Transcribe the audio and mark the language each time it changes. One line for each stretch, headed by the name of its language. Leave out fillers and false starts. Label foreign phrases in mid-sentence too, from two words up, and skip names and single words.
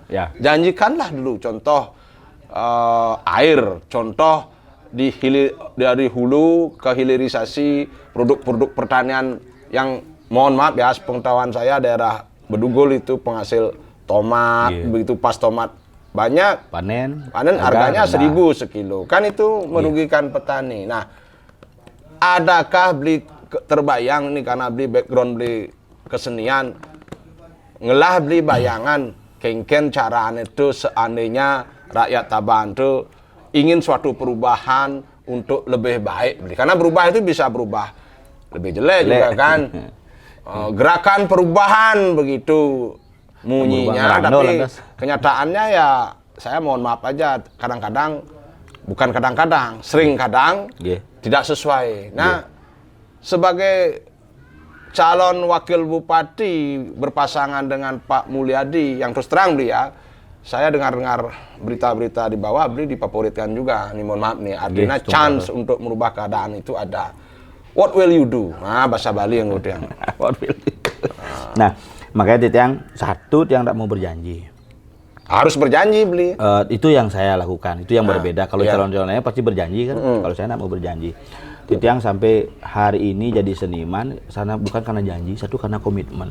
Indonesian: Janjikanlah dulu contoh air, contoh dari hulu ke hilirisasi produk-produk pertanian yang mohon maaf ya, sepengetahuan saya daerah Bedugul itu penghasil tomat, begitu pas tomat banyak panen harganya 1.000 sekilo kan itu merugikan petani. Nah, adakah beli terbayang nih karena
Balinese: beli background beli kesenian ngelah beli bayangan kengken caraan
Indonesian: itu seandainya rakyat Tabanan itu ingin suatu perubahan untuk lebih baik beli. Karena berubah itu bisa berubah lebih jelek juga kan. Gerakan perubahan begitu munyinya, tapi kenyataannya ya saya mohon maaf aja kadang-kadang, bukan kadang-kadang, sering kadang tidak sesuai. Nah, sebagai calon wakil bupati berpasangan dengan Pak Mulyadi yang terus terang beli ya, saya dengar-dengar berita-berita di bawah beli difavoritkan juga. Nih mohon maaf nih, artinya chance untuk merubah keadaan itu ada.
English: What will you do?
Indonesian: Nah, bahasa Bali yang udah.
English: What will you do?
Indonesian: Nah, makanya yang satu yang tidak mau berjanji. Harus berjanji beli. Itu yang saya lakukan. Itu yang berbeda. Kalau calon-calon lainnya pasti berjanji kan. Kalau saya tidak mau berjanji. Yang sampai hari ini jadi seniman, sana bukan karena janji, satu karena komitmen.